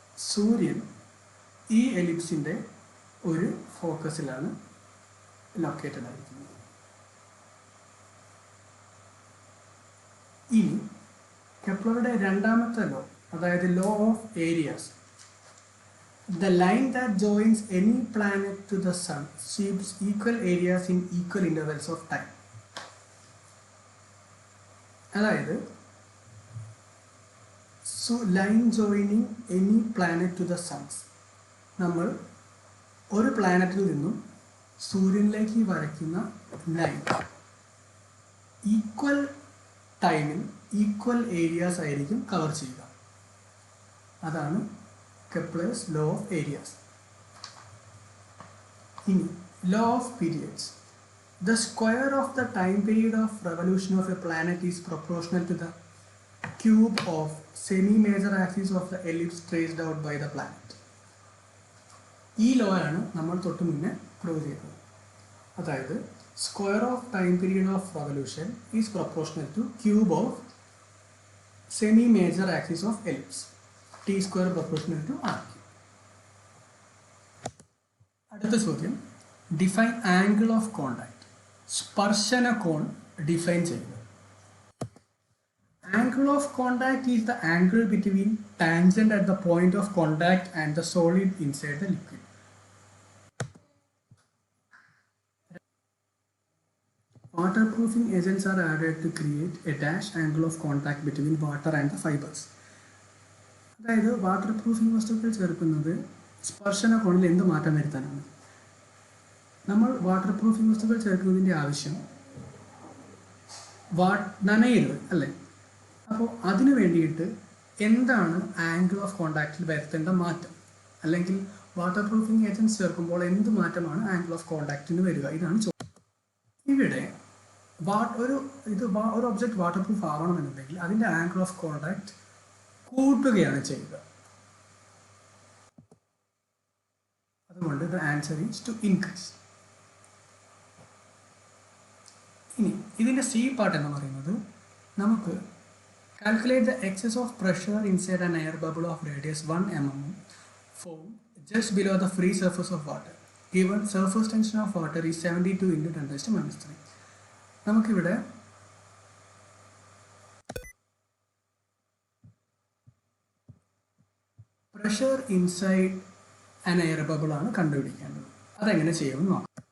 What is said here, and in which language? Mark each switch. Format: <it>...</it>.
<ml>സൂര്യൻ ഈ എലിപ്സിൻ്റെ ഒരു ഫോക്കസിലാണ് ലൊക്കേറ്റഡ് ആയിരിക്കുന്നത്. ഇനി കെപ്ലറുടെ രണ്ടാമത്തെ ലോ, അതായത് law of areas.</ml> <en>The line that joins any planet to the sun sweeps equal areas in equal intervals of time. അതായത് line joining any planet to the suns.</en> <ml>നമ്മൾ ഒരു പ്ലാനറ്റിൽ നിന്നും സൂര്യനിലേക്ക് വരയ്ക്കുന്ന ലൈൻ ഈക്വൽ ടൈമിൽ ഈക്വൽ ഏരിയാസ് ആയിരിക്കും cover ചെയ്യുക.</ml> <en>അതാണ് Kepler's law of areas. ഇനി law of periods. The square of the time period of revolution of a planet is proportional to the cube of semi-major axis of the ellipse traced out by the planet.</en> <ml>ഈ law ആണ് നമ്മൾ തൊട്ട് മുന്നേ prove ചെയ്തത്. അതായത്</ml> <en>Square of time period of revolution is proportional to cube of semi-major axis of ellipse. T² proportional to r³.</en> <ml>അടുത്ത ചോദ്യം,</ml> <en>Define angle of contact.</en> <ml>സ്പർശന cone define ചെയ്യുക.</ml> <en>angle of contact is the angle between tangent at the point of contact and the solid inside the liquid. Waterproofing agents are added to create a dash angle of contact between water and the fibers.</en> <ml>അതായത് water proofing വസ്തുക്കൾ ചേർക്കുന്നത് സ്പർശന കോണിൽ എന്ത് മാറ്റം വരുത്താനാണ്. നമ്മൾ water proofing വസ്തുക്കൾ ചേർക്കുന്നതിൻ്റെ ആവശ്യം നനയരുത് അല്ലേ. അപ്പോൾ അതിനു വേണ്ടിയിട്ട് എന്താണ് ആംഗിൾ ഓഫ് കോണ്ടാക്റ്റിൽ വരുത്തേണ്ട മാറ്റം, അല്ലെങ്കിൽ വാട്ടർ പ്രൂഫിംഗ് ഏജൻസ് ചേർക്കുമ്പോൾ എന്ത് മാറ്റമാണ് ആംഗിൾ ഓഫ് കോണ്ടാക്റ്റിന് വരിക, ഇതാണ് ചോദ്യം. ഇവിടെ ഒരു ഒബ്ജക്റ്റ് വാട്ടർ പ്രൂഫ് ആവണമെന്നുണ്ടെങ്കിൽ അതിൻ്റെ ആംഗിൾ ഓഫ് കോണ്ടാക്ട് കൂട്ടുകയാണ് ചെയ്യുക.</ml> <en>അതുകൊണ്ട് the answer is to increase.</en> <ml>ഇനി ഇതിൻ്റെ സി പാർട്ട് എന്ന് പറയുന്നത് നമുക്ക്</ml> <en>calculate the excess of pressure inside an air bubble of radius 1 mm formed just below the free surface of water. Given surface tension of water is 72 into 10⁻³</en> <ml>നമുക്കിവിടെ</ml> <en>pressure inside an air bubble</en> <ml>ആണ് കണ്ടുപിടിക്കേണ്ടത്. അതെങ്ങനെ ചെയ്യുമെന്ന് നോക്കാം.</ml>